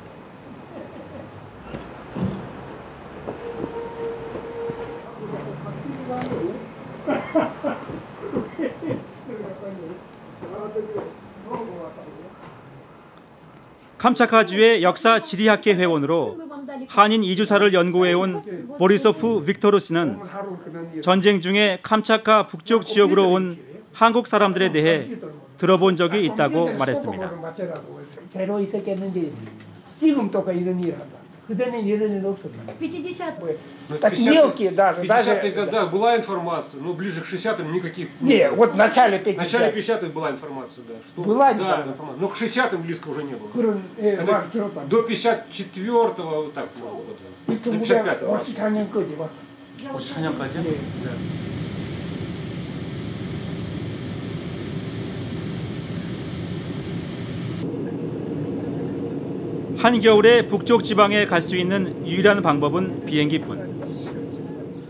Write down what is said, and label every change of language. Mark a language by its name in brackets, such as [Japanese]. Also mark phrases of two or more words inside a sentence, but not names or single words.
[Korean] 캄차카주의 역사 지리학회 회원으로 한인 이주사를 연구해온 보리소프 빅토르 씨는 전쟁 중에 캄차카 북쪽 지역으로 온 한국 사람들에 대해 들어본 적이 있다고 말했습니다. 새로 있었겠는데 지금 только 이런 일 한다. 그전엔 이런 일 없었다. [Russian] 50-е. Так мелкие даже. В 50-х годах была информация, но ближе к 60-м никаких... Не, вот в начале 50-х. В начале 50-х была информация, да. Что, была да, информация. Но к 60-м близко уже не было. Это, до 54-го, вот так, может быть. До 55-го. [Korean] 54년까지. 54년까지? 네. 한겨울에 북쪽 지방에 갈 수 있는 유일한 방법은 비행기뿐.